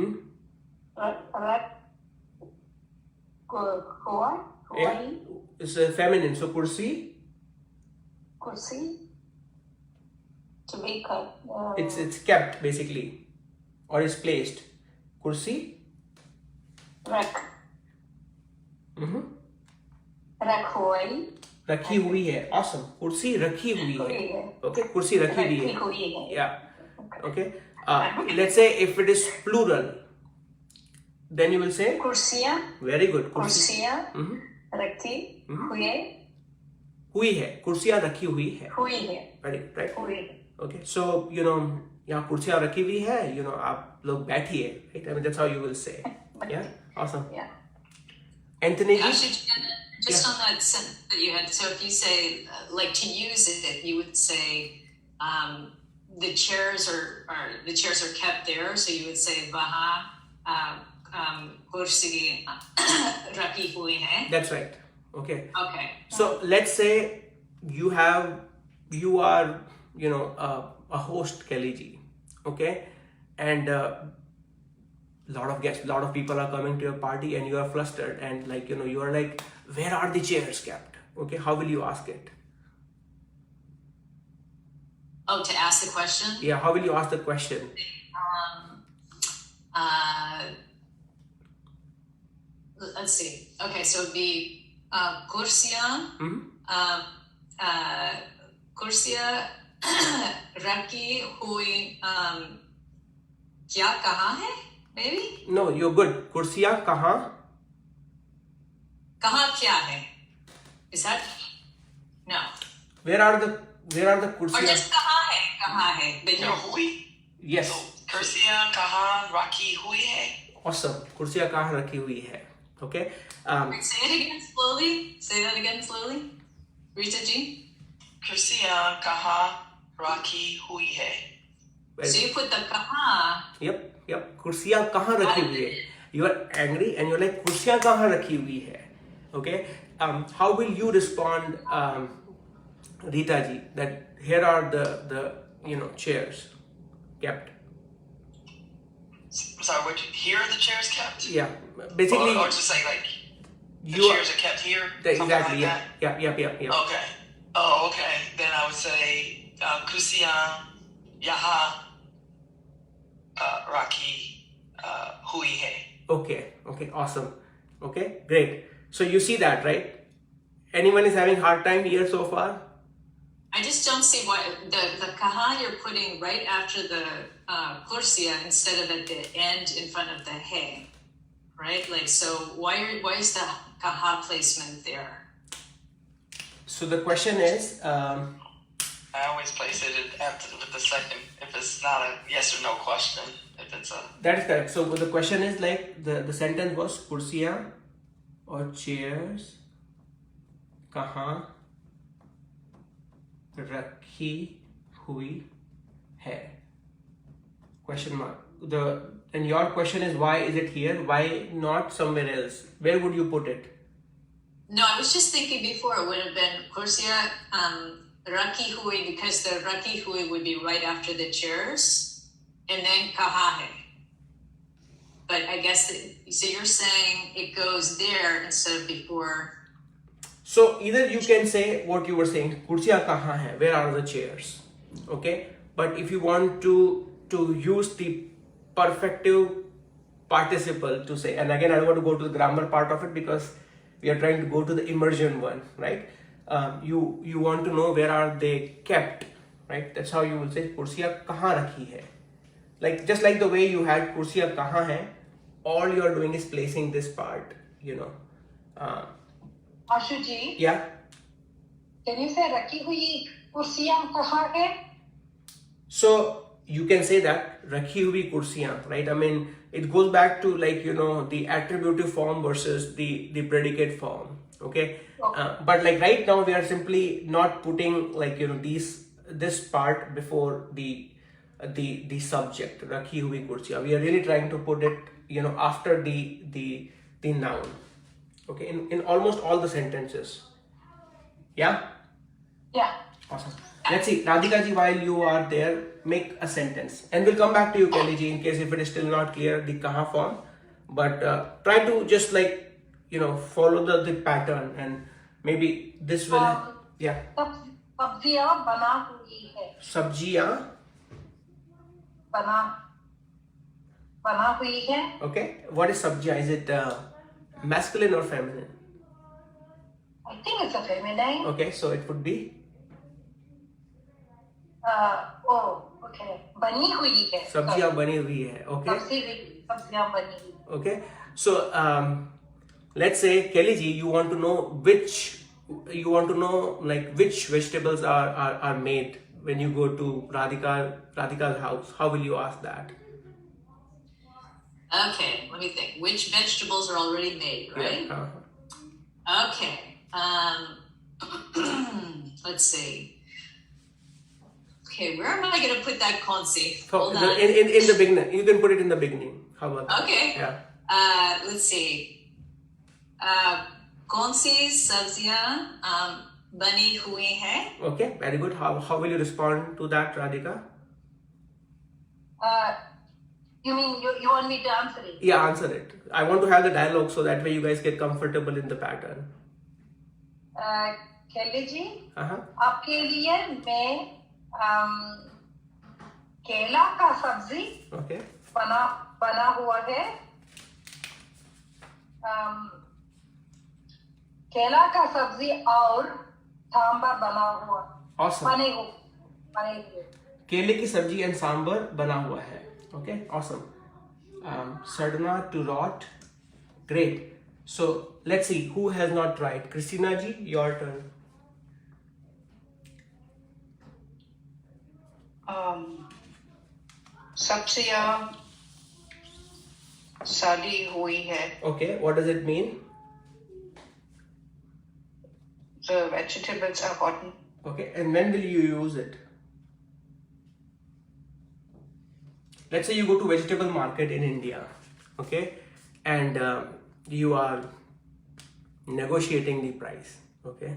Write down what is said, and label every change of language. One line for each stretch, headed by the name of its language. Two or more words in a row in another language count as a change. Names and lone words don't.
English: Yeah. It's a feminine. So kursi. Kursi, to be cut. It's kept basically, or is placed. Kursi. Rack. Mm-hmm.
Hindi: रख हुई रखी हुई है. Awesome. कुर्सी रखी हुई है. Okay. कुर्सी रखी हुई है.
English: Yeah. Okay. Let's say if it is plural, then you will say कुर्सियाँ very good.
Hindi: कुर्सियाँ रखी हुई है. कुर्सियाँ रखी हुई है.
English: Right. Okay.
Hindi: So यहाँ कुर्सियाँ रखी हुई है. आप लोग बैठिए.
English: Right. I mean that's how you will say. Yeah. Awesome. Yeah. Anthony ji? Just on that sentence that you had, so if you say, like to use it, you would say, the chairs are kept there, so you would say,
Hindi: वहाँ कुर्सी रखी हुई है.
English: That's right. Okay. Okay. So let's say you are a host, Kelly ji. Okay. And lot of people are coming to your party and you are flustered and you are like, where are the chairs kept? Okay, how will you ask it? Oh, to ask the question? Yeah, how will you ask the question? Let's see. Okay, so it'd be
Hindi: कुर्सियाँ रखी हुई क्या कहाँ है?
English: Maybe? No, you're good.
Hindi: कुर्सियाँ कहाँ? कहाँ क्या है?
English: Is that? No. Where are the kursiyan? Or just
Hindi: कहाँ है?
English: But No, hui. Yes.
Hindi: So कुर्सियाँ कहाँ रखी हुई है.
English: Awesome.
Hindi: कुर्सियाँ कहाँ रखी हुई है.
English: Okay. Say it again slowly. Say that again slowly. Rita Ji.
Hindi: कुर्सियाँ कहाँ रखी हुई है.
English: So you put the kaha. Yep.
Hindi: कुर्सियाँ कहाँ रखी हुई है?
English: You are angry and you're like,
Hindi: कुर्सियाँ कहाँ रखी हुई है?
English: Okay. How will you respond, Rita ji? That here are the chairs kept. Sorry, here are the chairs kept? Yeah. Basically. Or just say like the chairs are kept here. Exactly. Like Yeah. Okay. Oh, okay. Then I would say
Hindi: कुर्सियाँ यहाँ रखी हुई है.
English: Okay. Awesome. Okay. Great. So you see that, right? Anyone is having hard time here so far? I just don't see why the kaha you're putting right after the kursiya instead of at the end in front of the he, right? Like, so why is the kaha placement there? So the question is, I always place it with the second if it's not a yes or no question. if it's a. That is correct. So the question is like the sentence was kursiyan or chairs
Hindi: कहाँ रखी हुई है?
English: Question mark. And your question is, why is it here? Why not somewhere else? Where would you put it? No, I was just thinking before it would have been
Hindi: कुर्सियाँ रखी हुई,
English: because the
Hindi: रखी हुई
English: would be right after the chairs, and then
Hindi: कहाँ है.
English: But I guess so you're saying it goes there instead of before. So either you can say what you were saying,
Hindi: कुर्सियाँ कहाँ है?
English: Where are the chairs? Okay. But if you want to use the perfective participle to say, and again I don't want to go to the grammar part of it because we are trying to go to the immersion one, right? You want to know where are they kept, right? That's how you will say
Hindi: कुर्सियाँ कहाँ रखी है.
English: Like just like the way you had
Hindi: कुर्सियाँ कहाँ है,
English: all you are doing is placing this part, you know. Ashu Ji, Yeah. can you say
Hindi: रखी हुई कुर्सियाँ कहाँ है?
English: So you can say that
Hindi: रखी हुई कुर्सियाँ,
English: right? I mean, it goes back to like, you know, the attributive form versus the predicate form. Okay. But like right now we are simply not putting like, you know, this part before the subject
Hindi: रखी हुई कुर्सियाँ.
English: We are really trying to put it, you know, after the noun. Okay. In almost all the sentences. Yeah. Yeah. Awesome. Let's see, Radhika ji, while you are there, make a sentence. And we'll come back to you, Kelly ji, in case if it is still not clear, the kaha form. But try to just like, you know, follow the pattern and maybe this will, yeah.
Hindi: सब्जियाँ बना हुई है. सब्जियाँ. बना हुई है.
English: Okay. What is sabjiyan? Is it masculine or feminine? I think it's a feminine. Okay, so it would be? Okay.
Hindi: बनी हुई है. सब्जियाँ बनी हुई है. Okay. सब्जियाँ बनी हुई.
English: Okay. So let's say Kelly ji, you want to know which vegetables are made when you go to Radhika's house. How will you ask that? Okay, let me think. Which vegetables are already made, right? Yeah. Okay. Let's see. Okay, where am I going to put that konsi? Hold on. In the beginning. You can put it in the beginning. How about that? Okay. Yeah. Let's see.
Hindi: कौनसी सब्जियाँ बनी हुई है?
English: Okay, very good. How will you respond to that, Radhika? You mean you want me to answer it? Yeah, answer it. I want to have the dialogue so that way you guys get comfortable in the pattern. Kelly ji,
Hindi: आपके लिए मैं केला का सब्जी बना हुआ है. केला का सब्जी और सांबर बना हुआ.
English: Awesome.
Hindi: बने हुए. केले की सब्जी and सांबर बना हुआ है.
English: Okay, awesome. Sadhana to rot. Great. So let's see who has not tried. Christina ji, your turn.
Hindi: सब्जियां सड़ी हुई है.
English: Okay, what does it mean? The vegetables are rotten. Okay, and when will you use it? Let's say you go to vegetable market in India, okay, and you are negotiating the price, okay.